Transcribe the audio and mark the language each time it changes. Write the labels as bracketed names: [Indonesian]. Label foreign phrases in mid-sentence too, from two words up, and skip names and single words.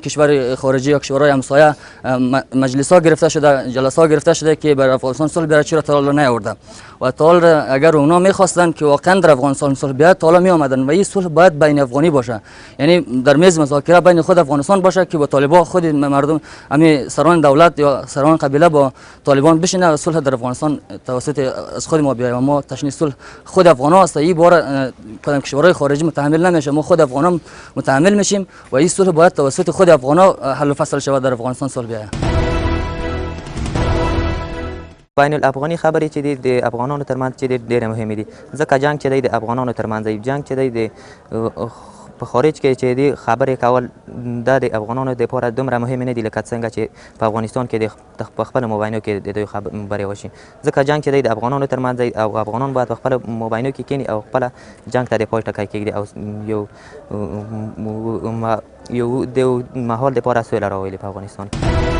[Persian] کشور خارجی یا کشورهای همسایه مجلس‌ها گرفته شده، جلسه‌ها گرفته شده که بر افغانستان صلح بیاره، چرا تا حالا نیاورده و تا حالا اگر اونا میخواستن که واقعا در افغانستان صلح بیاد تا حالا می آمدن و این صلح باید بین افغانی باشه، یعنی در میز مذاکره بین خود افغانستان باشه که با طالبان خود مردم همین سران دولت یا سران قبیله با طالبان بشینه و صلح در افغانستان توسط از خود ما بیاید و ما تشنی صلح خود افغانا است. این بار کدام کشورهای خارجی متحمل نمیشه، ما خود افغانا متحمل میشیم و این صلح باید توسط خود افغانا حل و فصل شود، در افغانستان صلح بیاید. [Pashto] بین الافغاني خبرې چې د افغانانو ترمنځ چې ډېرې مهمې دي، ځکه جنګ چې دی د افغانانو ترمنځ دی، جنګ چې دی د په خارج کې چې دی خبرې کول دا د افغانانو دپاره دومره مهمې نه دي لکه څنګه چې په افغانستان کې په خپلو مباینو کې د دوی خبرې وشي، ځکه جنګ چې دی د افغانانو ترمنځ دی او افغانان باید په خپلو مباینو کې کښېني او خپله جنګ ته د پای ټکی کېږدي او یو د مهال دپاره سوله راولي په افغانستان کې.